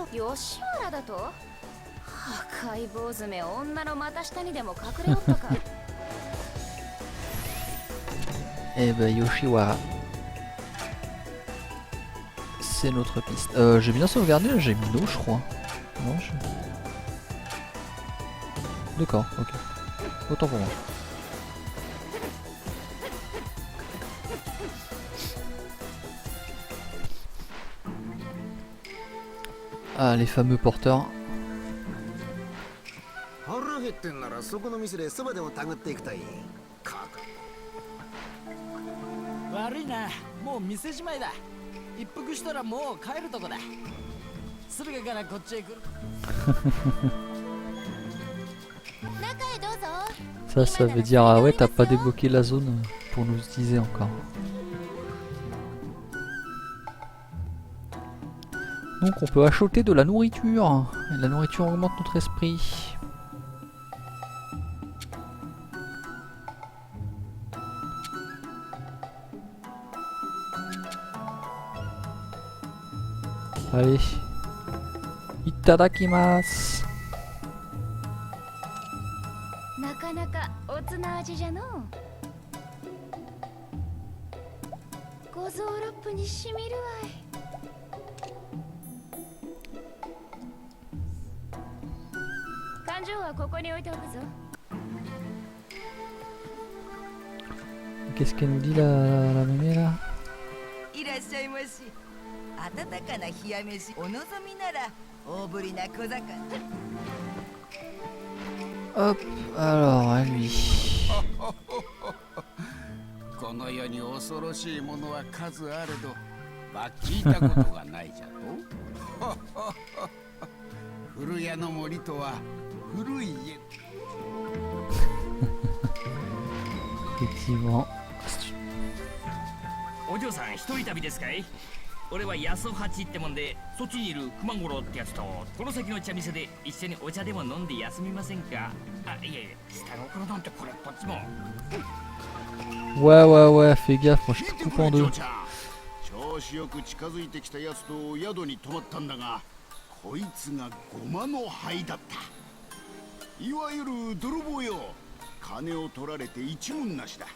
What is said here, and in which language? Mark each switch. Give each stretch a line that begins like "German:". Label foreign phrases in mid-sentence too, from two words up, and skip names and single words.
Japanese: 吉原だと？赤い坊主め女の股下にでも隠れおったか。
French: Eh ben Yoshiwara. C'est notre piste. J'ai bien sauvegardé, là j'ai mis l'eau je crois. Non, je... D'accord, ok. Autant pour moi. Ah, les fameux porteurs.
Japanese: 腹減ってんならそこの店でそばでもたぐっていくといい。悪いな、もう店じまいだ。一服したらもう帰るとこだ。駿河からこっちへ来る。
French: Ça veut dire ah ouais t'as pas débloqué la zone pour nous utiliser encore. Donc on peut acheter de la nourriture. Et la nourriture augmente notre esprit. Allez. Itadakimasu.
Japanese: なかなかおつな味じゃのう。五臓六腑にしみるわい。勘定はここに置いておくぞ。
French: Qu'est-ce qu'elle nous dit la mémé là?
Japanese: いらっしゃいまし。温かな冷や飯お望みなら大ぶりな小魚。
French: Hop, alors à lui.
Japanese: この世に恐ろしいものは数あれど、聞いたことがないじゃと。古谷の森とは古い家。
French: Effectivement.
Japanese: お嬢さん一人旅ですかい？俺は安八ってもんで、そっちにいる熊五郎ってやつとこの先の茶店で一緒にお茶でも飲んで休みませんか？あ、いやいや、下心なんてこれっぽっちも。
French: Ouais, fais gaffe, moi je te coupe en deux.
Japanese: 調子よく近づいてきたやつと宿に泊まったんだが、こいつがゴマの灰だった。いわゆる泥棒よ。金を取られて一文なしだ。